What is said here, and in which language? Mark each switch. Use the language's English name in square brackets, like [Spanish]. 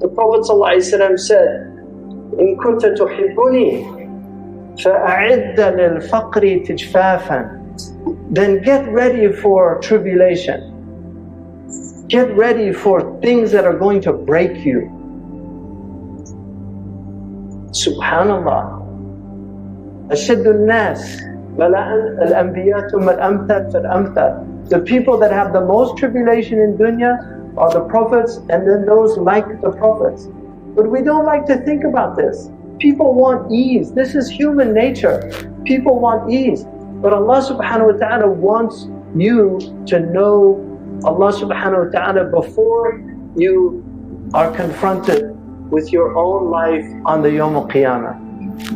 [English] The Prophet ﷺ said, [Arabic] إن كنت تحبني فأعد للفقر تجفافاً. [English] Then get ready for tribulation. Get ready for things that are going to break you. Subhanallah. [Arabic] أشد الناس بلاءً الأنبياء ثم الأمثل فالأمثل. [English] The people that have the most tribulation in dunya are the prophets, and then those like the prophets. But we don't like to think about this. People want ease. This is human nature. People want ease. But Allah subhanahu wa ta'ala wants you to know Allah subhanahu wa ta'ala before you are confronted with your own life on the Yawm al-Qiyamah.